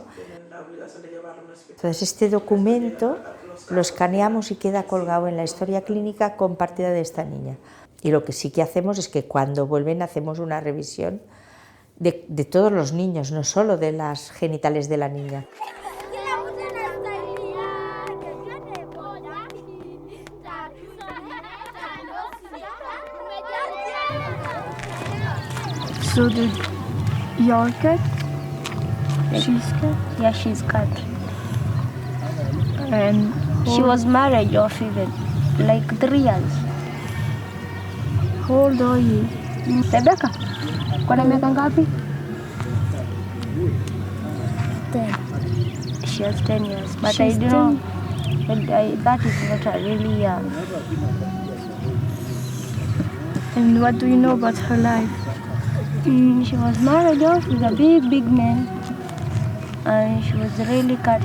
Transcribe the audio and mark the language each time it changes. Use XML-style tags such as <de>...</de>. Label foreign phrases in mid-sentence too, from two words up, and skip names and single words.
<es>Entonces este documento lo escaneamos y queda colgado en la historia clínica compartida de esta niña. Y lo que sí que hacemos es que cuando vuelven hacemos una revisión de todos los niños, no solo de las genitales de la niña.</es> <en>So you're cut? She's cut? Yeah, she's cut. And she was married off even, like 3 years. How old are you?</en> <sw>Rebecca, kuna miaka ngapi?</sw> <en>10. She has 10 years, but She's I don't know. That is not really young. And what do you know about her life? She was married off with a big man, and she was really cut.</en>